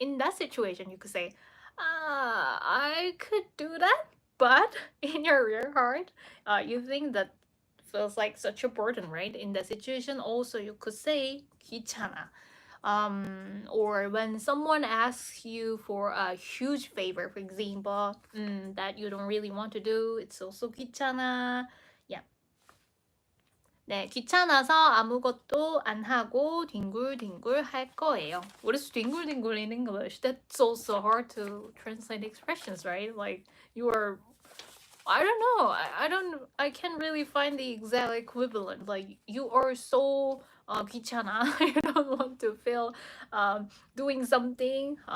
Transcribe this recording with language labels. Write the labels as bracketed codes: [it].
[en] In that situation, you could say, I could do that, but in your real heart, you think that feels like such a burden, right? In that situation, also you could say 귀찮아. Or when someone asks you for a huge favor, for example, that you don't really want to do, it's also 귀찮아. Yeah. [ko] 네, 귀찮아서 아무것도 안 하고 뒹굴뒹굴 할 거예요. [en] What is 뒹굴뒹굴 in English? That's also hard to translate expressions, right? Like you are, I don't know. I can't really find the exact equivalent. Like you are so 귀찮아. You don't want to feel doing something.